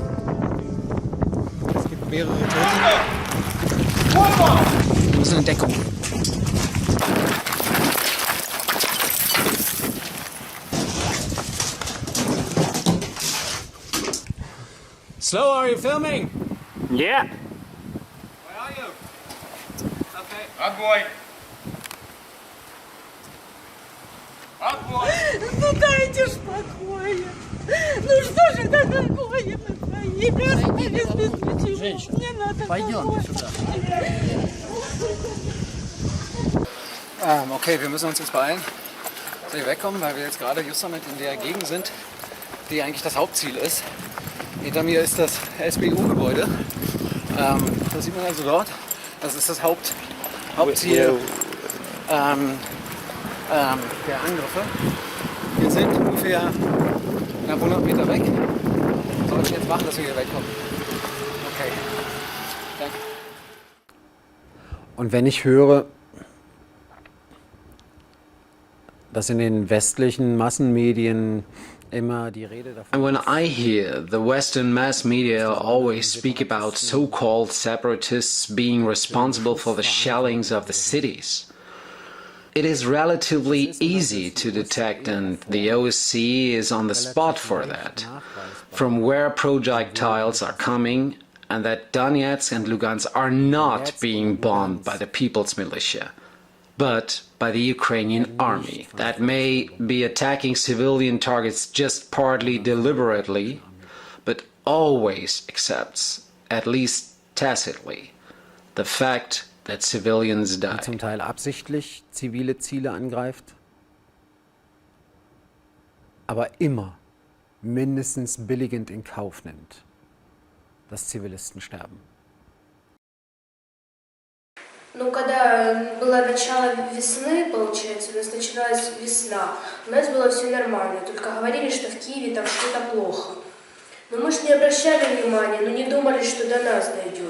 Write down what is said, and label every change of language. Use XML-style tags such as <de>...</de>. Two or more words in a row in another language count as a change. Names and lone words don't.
<de>Es gibt mehrere Tote. Wir müssen in Deckung.</de> <en>Slow, are you filming? Yeah. Where are you?</en> <ru>Okay. Огонь! Огонь! Ну дайте ж покоя! Ну что же это такое? Женщина, не надо. Пойдем сюда.</ru> <de>Okay, wir müssen uns jetzt beeilen, dass wir wegkommen, weil wir jetzt gerade just damit in der Gegend sind, die eigentlich das Hauptziel ist. Hinter mir ist das SBU-Gebäude. Das sieht man also dort. Das ist das Hauptziel der Angriffe. Wir sind ungefähr knapp 100 Meter weg. Wir sollten jetzt machen, dass wir hier wegkommen. Okay. Danke. Und wenn ich höre, dass in den westlichen Massenmedien immer die Rede davon.</de> <en>And when I hear the Western mass media always speak about so-called separatists being responsible for the shellings of the cities, it is relatively easy to detect, and the OSCE is on the spot for that, from where projectiles are coming, and that Donetsk and Lugansk are not being bombed by the People's Militia, but by the Ukrainian army that may be attacking civilian targets just partly deliberately, but always accepts, at least tacitly, the fact that civilians die.</en> <de>Zum Teil absichtlich zivile Ziele angreift, aber immer mindestens billigend in Kauf nimmt, dass Zivilisten sterben.</de> <ru>Ну, когда было начало весны, получается, у нас началась весна, у нас было все нормально, только говорили, что в Киеве там что-то плохо. Но мы же не обращали внимания, ну не думали, что до нас дойдет.</ru>